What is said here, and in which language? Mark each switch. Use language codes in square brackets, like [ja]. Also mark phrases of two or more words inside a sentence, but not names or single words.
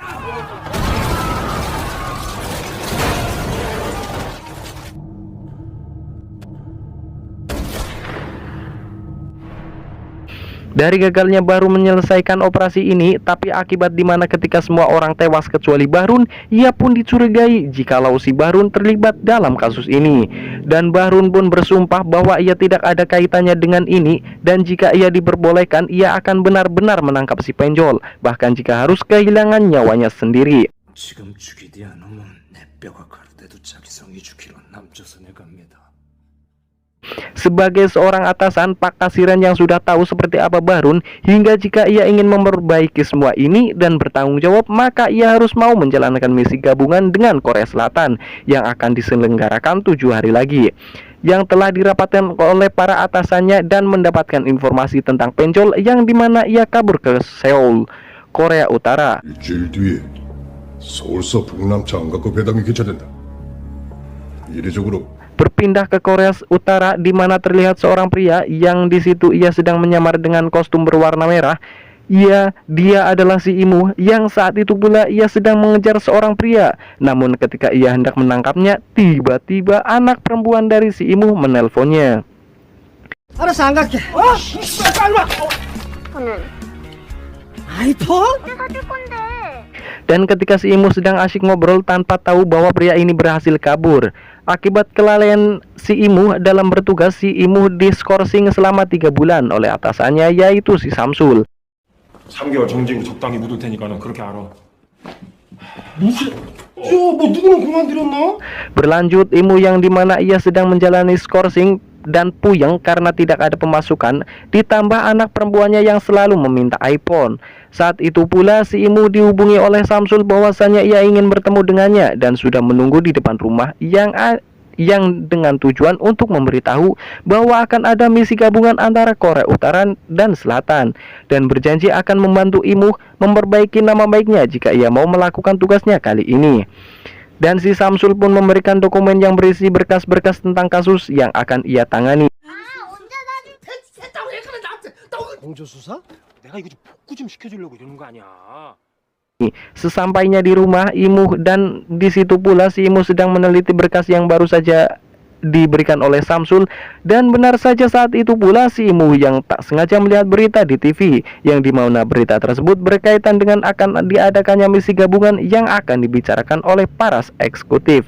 [id] Dari gagalnya Bahrun menyelesaikan operasi ini, tapi akibat dimana ketika semua orang tewas kecuali Bahrun, ia pun dicurigai jikalau si Bahrun terlibat dalam kasus ini. Dan Bahrun pun bersumpah bahwa ia tidak ada kaitannya dengan ini, dan jika ia diperbolehkan, ia akan benar-benar menangkap si Penjol, bahkan jika harus kehilangan nyawanya sendiri. [ko] 지금 죽이디 않으면 내 뼈가 가르대도 자기 성이 죽기로 남조선에 갑니다. [id] Sebagai seorang atasan, Pak Kasiran yang sudah tahu seperti apa Bahrun, hingga jika ia ingin memperbaiki semua ini dan bertanggung jawab, maka ia harus mau menjalankan misi gabungan dengan Korea Selatan yang akan diselenggarakan 7 hari lagi, yang telah dirapatkan oleh para atasannya dan mendapatkan informasi tentang Penjol yang dimana ia kabur ke Seoul, Korea Utara. [ko] 일주일 뒤에 서울서 북남 장갑과 배당이 개최된다. 이례적으로 [id] Berpindah ke Korea Utara di mana terlihat seorang pria yang di situ ia sedang menyamar dengan kostum berwarna merah. Dia adalah si Imo yang saat itu pula ia sedang mengejar seorang pria. Namun ketika ia hendak menangkapnya, tiba-tiba anak perempuan dari si Imo menelponnya. [ko] 알았어 안 갈게. 빨리 와. 아이폰? 사줄 건데. [id] Dan ketika si Imo sedang asyik ngobrol tanpa tahu bahwa pria ini berhasil kabur. Akibat kelalaian si Imo dalam bertugas, si Imo diskorsing selama 3 bulan oleh atasannya yaitu si Samsul. [ko] 3개월 정지고 적당히 묻을 테니까는 그렇게 알아. 무슨 뭐 누구는 그만들였나? [id] Berlanjut, Imo yang dimana ia sedang menjalani skorsing dan puyeng karena tidak ada pemasukan, ditambah anak perempuannya yang selalu meminta iPhone. Saat itu pula si Imu dihubungi oleh Samsul bahwasannya ia ingin bertemu dengannya dan sudah menunggu di depan rumah yang dengan tujuan untuk memberitahu bahwa akan ada misi gabungan antara Korea Utara dan Selatan, dan berjanji akan membantu Imu memperbaiki nama baiknya jika ia mau melakukan tugasnya kali ini. Dan si Samsul pun memberikan dokumen yang berisi berkas-berkas tentang kasus yang akan ia tangani. [ko] 공조 수사? 내가 이거 좀 복구 좀 시켜주려고 이러는 거 아니야. [id] Sesampainya di rumah Imu, dan di situ pula si Imu sedang meneliti berkas yang baru saja diberikan oleh Samsul, dan benar saja saat itu pula si Imu yang tak sengaja melihat berita di TV yang dimana berita tersebut berkaitan dengan akan diadakannya misi gabungan yang akan dibicarakan oleh para eksekutif.